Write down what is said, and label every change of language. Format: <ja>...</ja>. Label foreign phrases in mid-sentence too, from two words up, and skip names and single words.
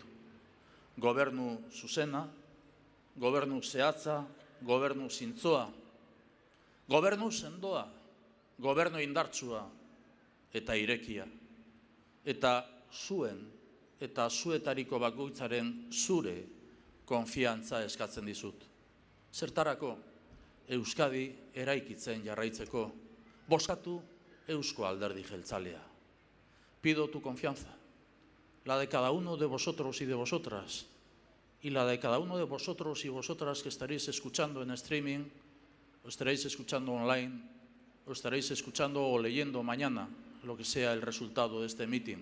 <eu>Gobernu zuzena, gobernu zehatza, gobernu zintzoa, gobernu sendoa, gobernu indartsua eta irekia. Eta zuen eta zuetariko bakoitzaren zure konfiantza eskatzen dizut. Zertarako, Euskadi eraikitzen jarraitzeko, bozkatu Eusko Alderdi Jeltzalea.</eu> <es>Pido tu confianza, la de cada uno de vosotros y de vosotras, y la de cada uno de vosotros y vosotras que estaréis escuchando en streaming lo estaréis escuchando online, lo estaréis escuchando o leyendo mañana, lo que sea el resultado de este meeting.</es>